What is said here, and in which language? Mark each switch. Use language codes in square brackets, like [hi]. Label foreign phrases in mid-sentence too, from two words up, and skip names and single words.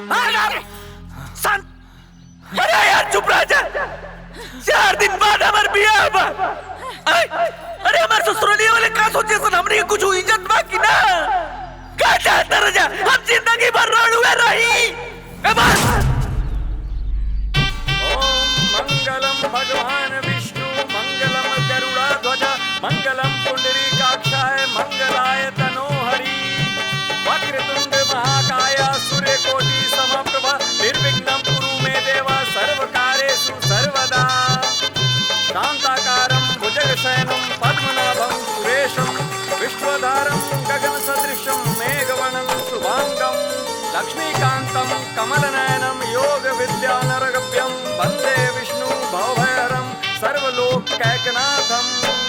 [bho] शांत। अरे यार चुप रह जा। 4 दिन बाद हमार बियाह बा। अरे हमार ससुराली वाले का सोचे सन हमने कुछ इज्जत बाकी ना। का चाहता रह जा। हम जिंदगी भर रोडवे रही। ए बस। [sa] ओम मंगलम भगवान विष्णु मंगलम गरुड़ध्वज मंगलम पुंडरीकाक्षाय मंगलाय तनोहरि वक्रतुंड महाकाय सूर्यकोटि समप्रभ निर्विघ्नं कुरु मे देव सर्वकार्येषु सर्वदा शांताकारं भुजगशयनं पद्मनाभं सुरेशं विश्वधारं गगनसदृशं मेघवर्णं शुभांगं लक्ष्मीकान्तं कमलनयनं योगविद्यानरगभ्यं वन्दे विष्णु भवभयहरं सर्वलोकैकनाथम्